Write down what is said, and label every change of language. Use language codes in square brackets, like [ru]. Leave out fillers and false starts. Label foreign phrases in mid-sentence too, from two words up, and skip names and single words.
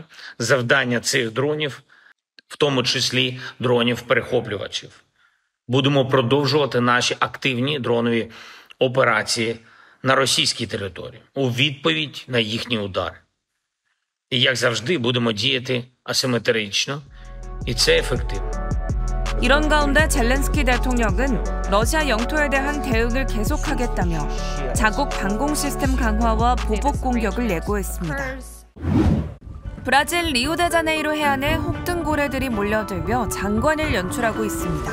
[uk] Завдання цих дронів – в тому числі дронів-перехоплювачів. Будемо продовжувати наші активні дронові операції на російській території у відповідь на їхні удари. І, як завжди, будемо діяти асиметрично, і це ефективно. [ko] 이런 가운데 젤렌스키 대통령은 러시아 영토에 대한 대응을 계속하겠다며 자국 방공 시스템 강화와 보복 공격을 예고했습니다. 브라질 리우데자네이루 해안에 혹등고래들이 몰려들며 장관을 연출하고 있습니다.